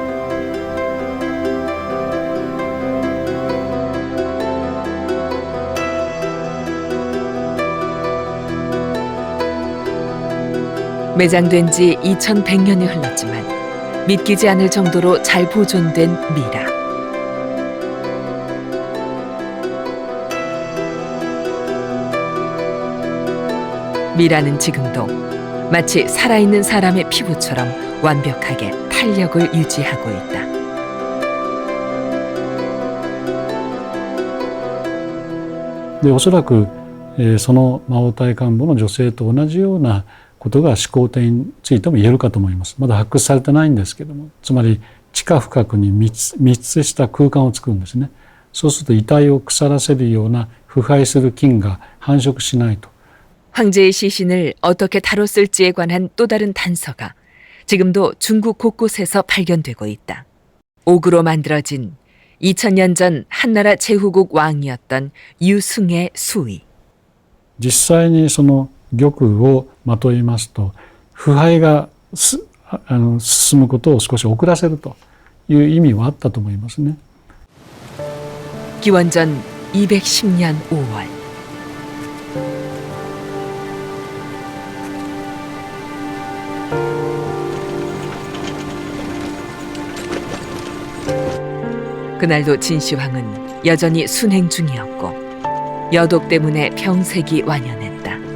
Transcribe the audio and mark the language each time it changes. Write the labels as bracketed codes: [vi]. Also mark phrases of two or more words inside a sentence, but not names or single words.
[ko] 매장된 지 2100년이 흘렀지만 믿기지 않을 정도로 잘 보존된 미라. 미라는 지금도 마치 살아있는 사람의 피부처럼 완벽하게 탄력을 유지하고 있다. [ja] でおそらく、その魔王隊幹部の女性と同じようなことが始皇帝についても言えるかと思います。まだ発掘されてないんですけども、つまり地下深くに密接した空間を作るんですね。そうすると遺体を腐らせるような腐敗する菌が繁殖しないと。 [ko] 황제의 시신을 어떻게 다뤘을지에 관한 또 다른 단서가 지금도 중국 곳곳에서 발견되고 있다. 옥으로 만들어진 2000년 전 한나라 제후국 왕이었던 유승의 수의. [ja] 実際にその玉をまといますと腐敗が進むことを少し遅らせるという意味はあったと思いますね。 [ko] 기원전 210년 5월 그날도 진시황은 여전히 순행 중이었고 여독 때문에 병색이 완연했다.